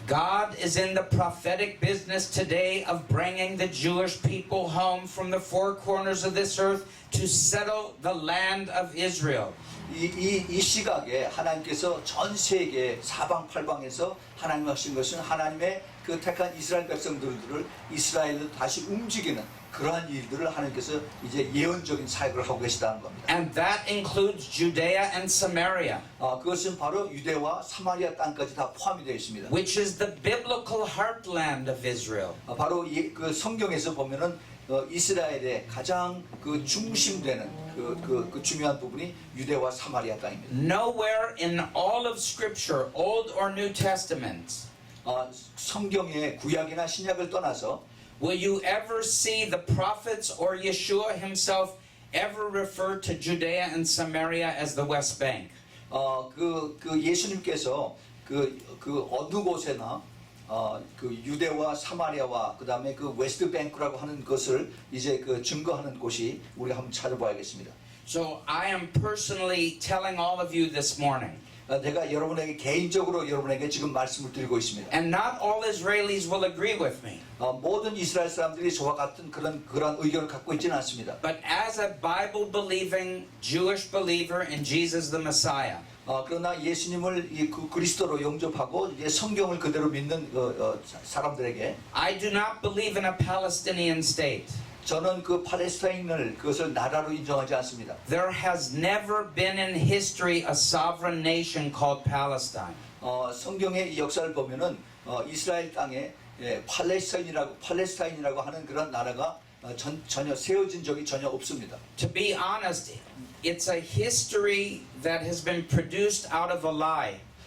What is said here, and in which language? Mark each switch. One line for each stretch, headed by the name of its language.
English: God is in the prophetic business today of bringing the Jewish people home from the four corners of this earth to settle the land of Israel.
Korean: 이 시각에 하나님께서 전 세계 사방팔방에서 하나님 하신 것은 하나님의 그 택한 이스라엘 백성들을 이스라엘로 다시 움직이는 그러한 일들을 하나님께서 이제 예언적인 사역을 하고 계시다는 겁니다.
English: And that includes Judea and Samaria,
Korean: 그것은 바로 유대와 사마리아 땅까지 다 포함이 되어 있습니다.
English: which is the biblical heartland of Israel.
Korean: 바로 그 성경에서 보면은 이스라엘의 가장 그 중심되는 그 중요한 부분이 유대와 사마리아 땅입니다.
English: Nowhere in all of Scripture, Old or New Testament,
Korean: 성경의 구약이나 신약을 떠나서
English: will you ever see the prophets or Yeshua himself ever refer to Judea and Samaria as the West Bank?
Korean: 그 예수님께서 그 어느 곳에나 그 유대와 사마리아와 그다음에 그 웨스트 뱅크라고 하는 것을 이제 그 증거하는 곳이 우리가 한번 찾아봐야겠습니다.
English: So I am personally telling all of you this morning,
Korean: 내가 여러분에게 개인적으로 여러분에게 지금 말씀을 드리고 있습니다.
English: and not all Israelis will agree with me,
Korean: 모든 이스라엘 사람들이 저와 같은 그런 의견을 갖고 있지는 않습니다.
English: but as a Bible-believing Jewish believer in Jesus the Messiah,
Korean: 그러나 예수님을 그 그리스도로 영접하고 이제 성경을 그대로 믿는 사람들에게
English: I do not believe in a Palestinian state.
Korean: 저는 그 팔레스타인을 그것을 나라로 인정하지 않습니다.
English: There has never been in history a sovereign nation called Palestine.
Korean: 성경의 이 역사를 보면은 이스라엘 땅에 팔레스타인이라고 하는 그런 나라가 전혀 세워진 적이 전혀 없습니다.
English: To be honest, it's a history that has been produced out of a lie.